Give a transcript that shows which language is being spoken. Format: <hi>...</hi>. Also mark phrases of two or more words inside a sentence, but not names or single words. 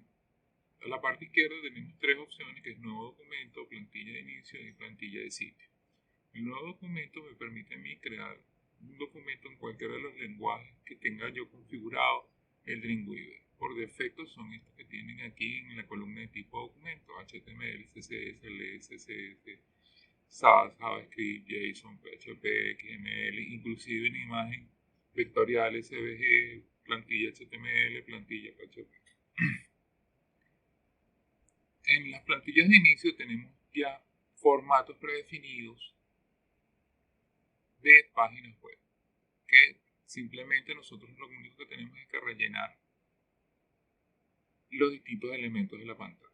<es>A la parte izquierda tenemos tres opciones, que es nuevo documento, plantilla de inicio y plantilla de sitio. El nuevo documento me permite a mí crear un documento en cualquiera de los lenguajes que tenga yo configurado el Dreamweaver. Por defecto son estos que tienen aquí en la columna de tipo documento: HTML, CSS, LS, CSS, SAS, JavaScript, JSON, PHP, XML, inclusive en imagen vectorial, SVG, plantilla HTML, plantilla PHP. En las plantillas de inicio tenemos ya formatos predefinidos de páginas web, que simplemente nosotros lo único que tenemos es que rellenar los distintos elementos de la pantalla.</es>